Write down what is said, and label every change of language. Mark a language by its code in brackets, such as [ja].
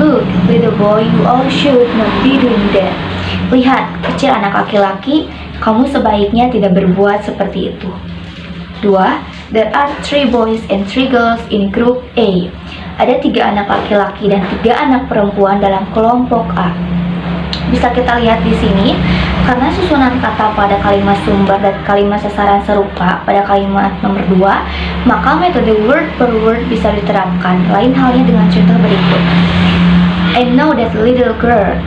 [en] Look, little boy, you all should not be doing that. [id] Lihat, kecil anak laki-laki, kamu sebaiknya tidak berbuat seperti itu. 2. [en] There are 3 boys and 3 girls in group A. [id] Ada 3 anak laki-laki dan 3 anak perempuan dalam kelompok A. Bisa kita lihat di sini, karena susunan kata pada kalimat sumber dan kalimat sasaran serupa pada kalimat nomor 2, maka metode word per word bisa diterapkan. Lain halnya dengan contoh berikut. [en] I know that little girl.